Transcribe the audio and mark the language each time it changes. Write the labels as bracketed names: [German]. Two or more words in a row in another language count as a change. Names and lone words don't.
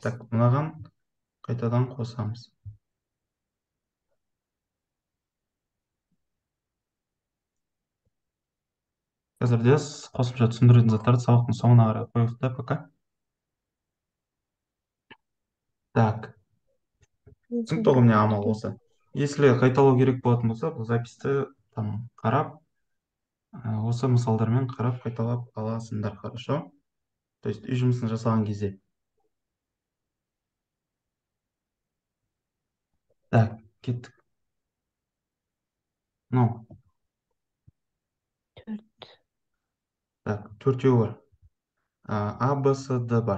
[Kazakh] так, мынаған қайтадан қосамыз. Қазірде қосымша түсіндіретін заттарды сабақтың соңына қарай қойық та пока. Так, түсінікті ғой, міне амал осы. Если қайталау керек болатын болса, бұл записьті там қарап, осы мысалдармен қарап қайталап аласыңдар, [Russian] хорошо? То есть [Kazakh] үй жұмысын жасаған кезде. Так, кеттік. [Russian] Ну, [Kazakh] Төрт. так, төртеу бар. А, Б, С, Д бар.